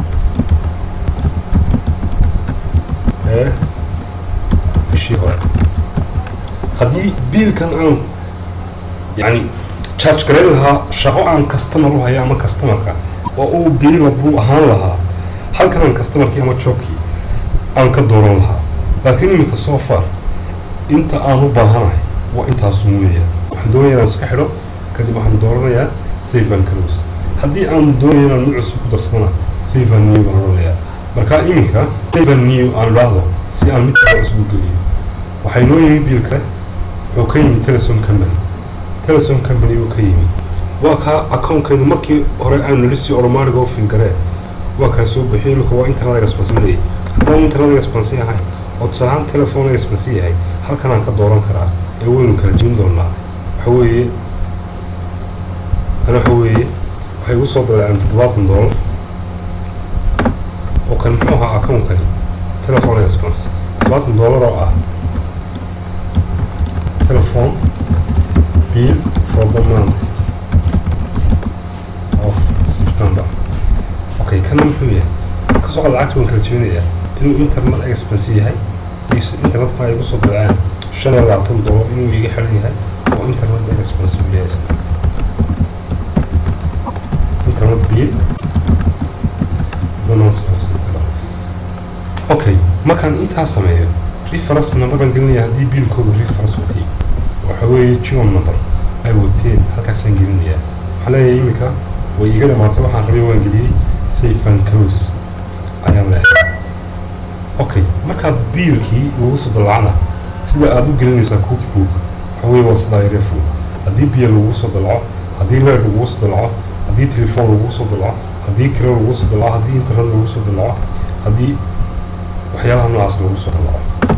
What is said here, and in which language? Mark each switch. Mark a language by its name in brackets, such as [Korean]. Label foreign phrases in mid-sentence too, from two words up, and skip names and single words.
[Somali] bishii hore haddii biilkan aan يعني charge gareyn lahaa shaqo aan customer u hayo ama customerka oo uu biilo buu ahaan lahaa halkan aan customerkii ama joogkii aan ka dooran lahaa laakiin iminka [English] so far [Somali] inta aan u baahanahay waa intaas muuya waxaan doonayaa inaan iska xidho kadib waxaan dooranayaa [English] save and close [Somali] haddii aan doonayo inaan mid cusub ku darsana [English] save and new [Somali] baan odhanayaa markaa iminka [English] save and new [Somali] aan idhaahdo si aan mid kale cusub u geliyo waxay noo yimi biilka wuxuu ka yimi telesom company uu ka yimi waa kaa account-kaydu markii hore aanu lisii automatic oo filgaree waa kaa soo bixiyay imika waa [English] internet expense [Somali] marayay haddaan [English] internet expense [Somali] yahay oo tusaalahaan [English] telephone expense [Somali] yahay halkan aan ka dooran karaa ee waynu kala jebin doonaa waxa weeye waxay igu soo dalaceen $70 oo kan muxuu ahaa account-kani [English] telephone expense [Somali] $70 oo ah [English] telephone bill for the month of September. Okay, can I do it? Because all the actual criteria, internet expense yahay, internet [Somali] ka igu soo dalaceen $5 inuu iga xiran yahay oo [English] internet expense yahay. Internet bill the month of September. [Somali] Okay, markaan intaas sameeyo [English] reference number [Somali] baan gelinayaa haddii biilkoodu reference watay waxa weeye [English] GOM number [Somali] ay wateen halkaasaan gelinayaa waxaa leeyahay iminka way iga dhamaatay waxaan rabay waan geliyey [English] save and close [Somali] ayaan leeyahay okay markaad biilkii lagu soo dalacana sida aad u gelinaysaa cookbook waxa weeye waa sidaa yareefo haddii biyo lagu soo dalaco haddii leer lagu soo dalaco haddii telefoon lagu soo dalaco haddii kiro lagu soo dalaco haddii internet lagu soo dalaco haddii waxyaalaha noocaas lagu soo dalaco